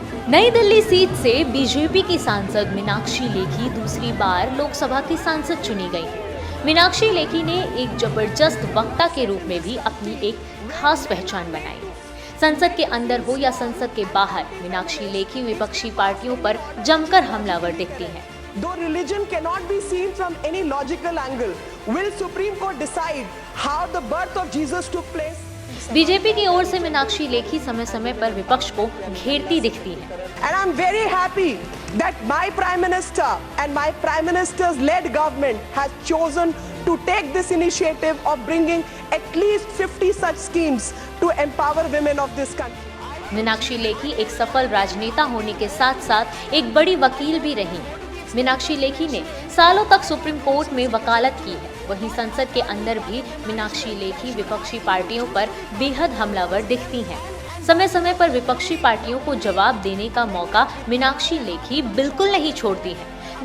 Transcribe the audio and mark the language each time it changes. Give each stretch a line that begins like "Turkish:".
Hindi: नई दिल्ली सीट से बीजेपी की सांसद मीनाक्षी लेखी दूसरी बार लोकसभा की सांसद चुनी गई। मीनाक्षी लेखी ने एक जबरदस्त वक्ता के रूप में भी अपनी एक खास पहचान बनाई। संसद के अंदर हो या संसद के बाहर, मीनाक्षी लेखी विपक्षी पार्टियों पर जमकर हमलावर दिखती हैं।
English: Though religion cannot be seen from any logical angle, will Supreme Court decide how the birth of Jesus took place?
Hindi: BJP की ओर से मीनाक्षी लेखी समय समय पर विपक्ष को घेरती दिखती हैं।
English: And I'm very happy that my Prime Minister and my Prime Minister's led government has chosen to take this initiative of bringing at least 50 such schemes to empower women of this country.
Hindi: Meenakshi Lekhi एक सफल राजनेता होने के साथ साथ एक बड़ी वकील भी रही हैं। मीनाक्षी लेखी ने सालों तक सुप्रीम कोर्ट में वकालत की है। वहीं संसद के अंदर भी मीनाक्षी लेखी विपक्षी पार्टियों पर बेहद हमलावर दिखती हैं। समय समय पर विपक्षी पार्टियों को जवाब देने का मौका मीनाक्षी लेखी बिल्कुल नहीं छोड़ती हैं।